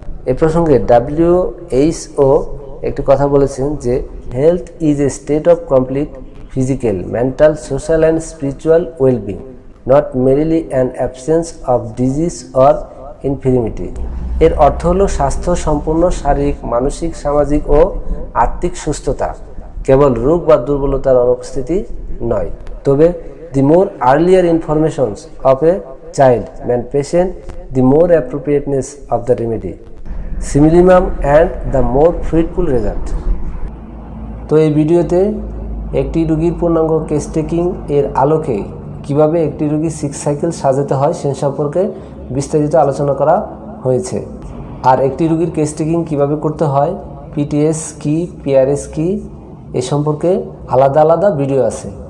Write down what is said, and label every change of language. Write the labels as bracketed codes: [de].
[bn] এ প্রসঙ্গে WHO একটি কথা বলেছেন যে [en] Health is a state of complete physical, mental, social and spiritual wellbeing, not merely an absence of disease or infirmity. [bn] এর অর্থ হলো স্বাস্থ্য সম্পূর্ণ শারীরিক, মানসিক, সামাজিক ও আত্মিক সুস্থতা, কেবল রোগ বা দুর্বলতার অনুপস্থিতি নয়। তবে [en] the more earlier informations of a child and patient, the more appropriateness of the remedy, simillimum and the more fruitful result. [bn] তো এই ভিডিওতে একটি রোগীর পূর্ণাঙ্গ কেস টেকিং এর আলোকে কিভাবে একটি রোগীর 6 সাইকেল সাজাতে হয় সে সম্পর্কে বিস্তারিত আলোচনা করা হয়েছে। আর একটি রোগীর কেস টেকিং কীভাবে করতে হয়, পিটিএস কি, পিআরএস কি, এ সম্পর্কে আলাদা আলাদা ভিডিও আছে।